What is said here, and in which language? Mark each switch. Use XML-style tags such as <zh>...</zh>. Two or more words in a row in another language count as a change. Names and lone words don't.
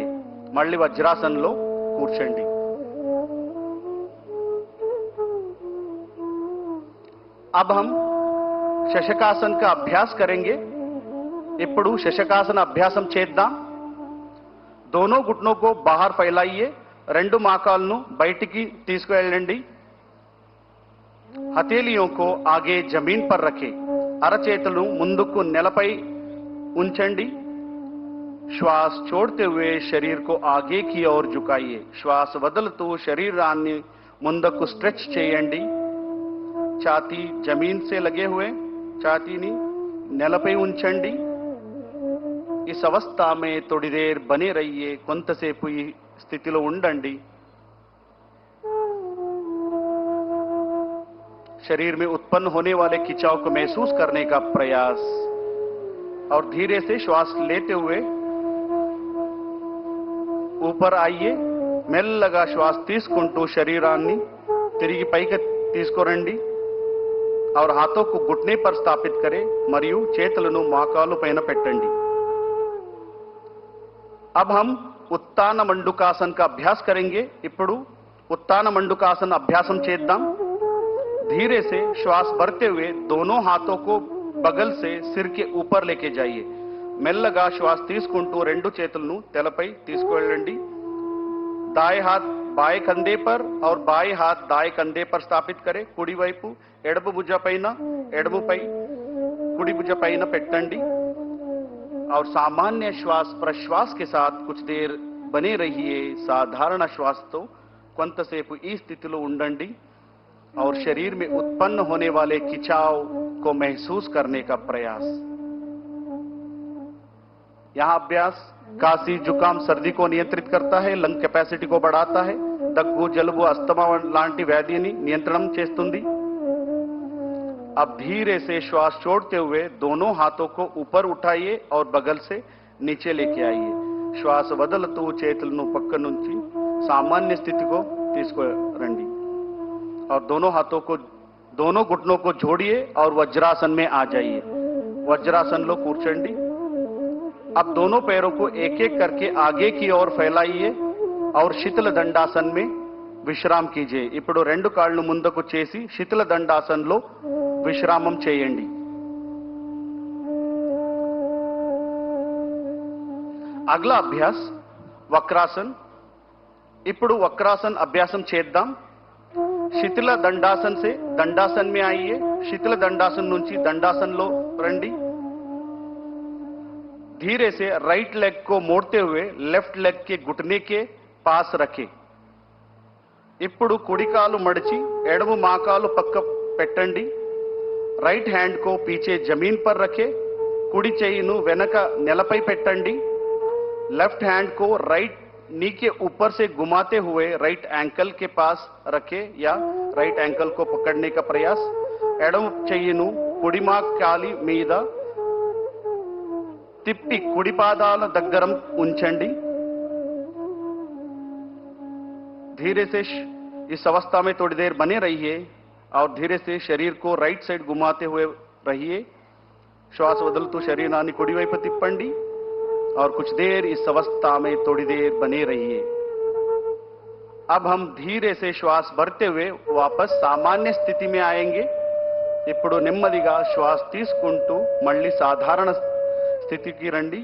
<te>మళ్ళీ వజ్రాసనంలో కూర్చోండి।</te> <hi>अब हम శశకాసన్ का अभ्यास करेंगे।</hi> <te>ఇప్పుడు శశకాసన అభ్యాసం చేద్దాం।</te> <hi>दोनों घुटनों को बाहर फैलाइए।</hi> <te>రెండు మోకాళ్ళను బయటికి తీసుకువెళ్ళండి।</te> <hi>हथेलियों को आगे जमीन पर रखें।</hi> <te>అరచేతులను ముందుకు నేలపై ఉంచండి।</te> <hi>श्वास छोड़ते हुए शरीर को आगे की ओर झुकाइए।</hi> <te>श्वास వదులుతూ శరీరాన్ని ముందుకు స్ట్రెచ్ చేయండి।</te> <hi>छाती जमीन से लगे हुए</hi> <te>ఛాతీని నేలపై ఉంచండి।</te> <hi>इस अवस्था में थोड़ी देर बने रहिए।</hi> <te>కొంతసేపు ఈ స్థితిలో ఉండండి।</te> <hi>शरीर में उत्पन्न होने वाले खिंचाव को महसूस करने का प्रयास और धीरे से श्वास लेते हुए ऊपर आइए।</hi> <te>మెల్లగా శ్వాస తీసుకుంటూ శరీరాన్ని తిరిగి పైకి తీసుకురండి</te> <hi>और हाथों को घुटने पर स्थापित करें</hi> <te>మరియు చేతులను మోకాలు పైన పెట్టండి।</te> <hi>अब हम उत्तान मंडूकासन का अभ्यास करेंगे।</hi> <te>ఇప్పుడు उत्तान मंडूकासन अभ्यासం చేద్దాం।</te> <hi>धीरे से श्वास भरते हुए दोनों हाथों को बगल से सिर के ऊपर लेके जाइए।</hi> <te>మెల్లగా శ్వాస తీసుకుంటూ రెండు చేతులను తలపై తీసుకువెళ్ళండి।</te> <hi>दाएं हाथ बाएं कंधे पर और बाएं हाथ दाएं कंधे पर स्थापित करें।</hi> <te>కుడి వైపు ఎడమ భుజ పైన ఎడమపై కుడి భుజ పైన పెట్టండి</te> <hi>और सामान्य श्वास प्रश्वास के साथ कुछ देर बने रहिए।</hi> <te>సాధారణ శ్వాసతో కొంతసేపు ఈ స్థితిలో ఉండండి</te> <hi>और शरीर में उत्पन्न होने वाले खिंचाव को महसूस करने का प्रयास। यहां अभ्यास खांसी जुकाम सर्दी को नियंत्रित करता है।</hi> <en>lung capacity</en> <hi>को बढ़ाता है।</hi> <te>దగ్గు జలుబు అస్తమా లాంటి వ్యాధిని నియంత్రణం చేస్తుంది।</te> <hi>अब धीरे से श्वास छोड़ते हुए दोनों हाथों को ऊपर उठाइए और बगल से नीचे लेके आइए।</hi> <te>శ్వాస వదులుతూ చేతులను పక్క నుంచి</te> <hi>सामान्य स्थिति को తీసుకురండి और दोनों हाथों को दोनों घुटनों को जोड़िए और वज्रासन में आ जाइए।</hi> <te>వజ్రాసన లో కూర్చోండి।</te> <hi>अब दोनों पैरों को एक एक करके आगे की ओर फैलाइए और शीतल दंडासन में విశ్రామ कीजिए।</hi> <te>ఇప్పుడు రెండు కాళ్ళు ముందుకు చేసి శీతల దండాసనలో విశ్రామం చేయండి।</te> <hi>अगला अभ्यास वक्रासन।</hi> <te>ఇప్పుడు వక్రాసన్ అభ్యాసం చేద్దాం।</te> <hi>శీతల दंडासन से दंडासन में आइए।</hi> <te>శీతల दंडासन నుంచి दंडासन లో రండి।</te> <hi>धीरे से</hi> <en>right leg</en> <hi>को मोड़ते हुए</hi> <en>left leg</en> <hi>के घुटने के पास रखें।</hi> <te>ఇప్పుడు కుడి కాలు మడిచి ఎడమ మోకాలు పక్క పెట్టండి।</te> <en>right hand</en> <hi>को पीछे जमीन पर रखें।</hi> <te>కుడి చెయ్యిను వెనక నేలపై పెట్టండి।</te> <en>left hand</en> <hi>को</hi> <en>right knee</en> <hi>के ऊपर से घुमाते हुए</hi> <en>right ankle</en> <hi>के पास रखें या</hi> <en>right ankle</en> <hi>को पकड़ने का प्रयास।</hi> <te>ఎడమ చెయ్యిను కుడి మోకాలి మీద తిప్పి కుడి పాదాల దగ్గర ఉంచండి।</te> <hi>धीरे से इस अवस्था में थोड़ी देर बने रहिए और धीरे से शरीर को</hi> <en>right side</en> <hi>घुमाते हुए रहिए।</hi> <te>శ్వాస వదులుతూ శరీరాన్ని కుడి వైపు తిప్పండి</te> <hi>और कुछ देर इस अवस्था में थोड़ी देर बने रहिए। अब हम धीरे से श्वास भरते हुए वापस सामान्य स्थिति में आएंगे।</hi> <te>ఇప్పుడు నెమ్మదిగా శ్వాస తీసుకుంటూ మళ్ళీ సాధారణ స్థితికి రండి।</te>